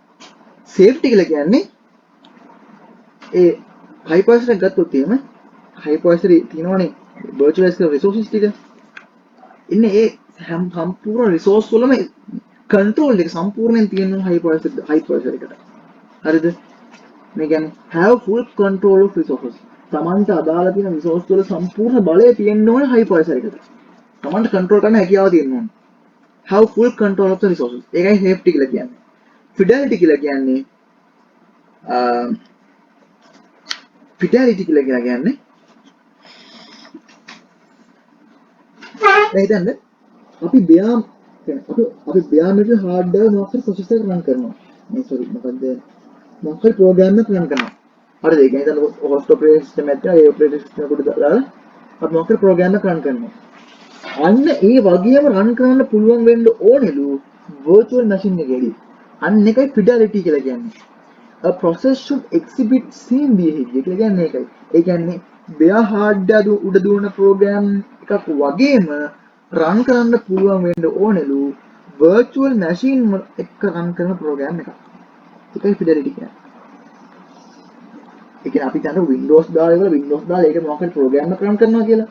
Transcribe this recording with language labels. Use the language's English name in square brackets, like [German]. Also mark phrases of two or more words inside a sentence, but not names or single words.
[Sinhala] safety කියලා කියන්නේ ඒ hypervisor එක ගත්තොත් එහෙම hypervisor තියෙනවනේ virtualize කරන resources ටික. ඉන්නේ ඒ සම්පූර්ණ resource වලම control එක සම්පූර්ණයෙන් තියෙන hypervisor එකට. හරිද? මේ කියන්නේ [English] have full control of resources. [Sinhala] තමන්ට අදාළ තියෙන resource වල සම්පූර්ණ බලය තියෙන්න ඕනේ hypervisor එකට. තමන්ට control කරන්න හැකියාව තියෙන්න ඕනේ. [English] have full control of the resources. [Sinhala] ඒකයි safety කියලා කියන්නේ. fidelity කියලා කියන්නේ හිතන්න අපි [English] bare metal hardware [Sinhala] මොකක්ද processor එක run කරනවා. මේ sorry මොකද්ද? මොකක්ද program එක run කරනවා. හරිද? ඒ කියන්නේ දැන් [English] host operating system [Sinhala] එකක් තියෙනවා. ඒ [English] operating system [Sinhala] එකට දාලා අපි මොකද program එක run කරනවා. අන්න ඒ වගේම run කරන්න පුළුවන් වෙන්න ඕනෙලු [English] virtual machine [Sinhala] එකේදී. අන්න එකයි fidelity කියලා කියන්නේ. [English] A process should exhibit same behavior [Sinhala] කියලා කියන්නේ ඒකයි. ඒ කියන්නේ [English] bare hardware [Sinhala] උඩ දුවන program එකක් වගේම run කරන්න පුළුවන් වෙන්න ඕනෙලු [English] virtual machine [Sinhala] එක run කරන program එකක්. ඒකයි fidelity කියන්නේ. ඒ කියන්නේ අපි දැන් Windows දාලා ඉවර Windows දාලා ඒක මොකක්ද program එක run කරනවා කියලා.